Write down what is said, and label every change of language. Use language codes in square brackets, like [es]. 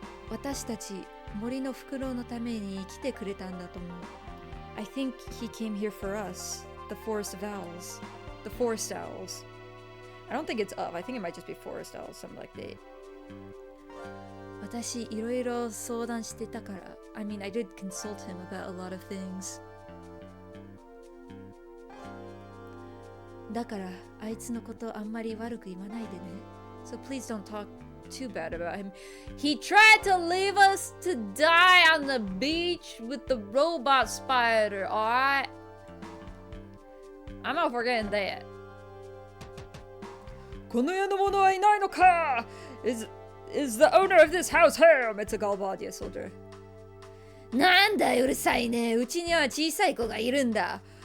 [ja] 私たち森のフクロウのために来てくれたんだと思う。 [en] I think he came here for us, the forest of owls. The forest owls. I don't think it's of. I think it might just be forest owls, something like that. [ja] 私いろいろ相談してたから。 [en] I mean, I did consult him about a lot of things. [ja] だからあいつのことあんまり悪く言わないでね。 [en] So please don't talk too bad about him. He tried to leave us to die on the beach with the robot spider, alright? I'm not forgetting that. [ja] この世の者はいないのか? [en] Is the owner of this house home? It's a Galbadia soldier. [ja] なんだうるさいね。うちには小さい子がいるんだ。